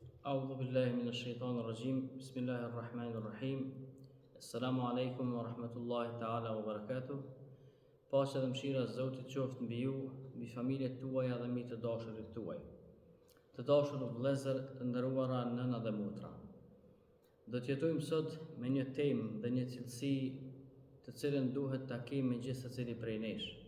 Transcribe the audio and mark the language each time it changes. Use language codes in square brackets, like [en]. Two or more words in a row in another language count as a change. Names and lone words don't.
[ar] أعوذ بالله من الشيطان الرجيم بسم الله الرحمن الرحيم السلام عليكم ورحمة الله تعالى وبركاته. [sq] Paqja dhe mëshira e Zotit qoftë mbi ju, mbi familjet tuaja dhe mbi të dashurit tuaj. Të dashur vëllezër, të nderuara nëna dhe motra. Do të jetojmë sot me një temë dhe një cilësi të cilën duhet ta kemi gjithë secili prej nesh.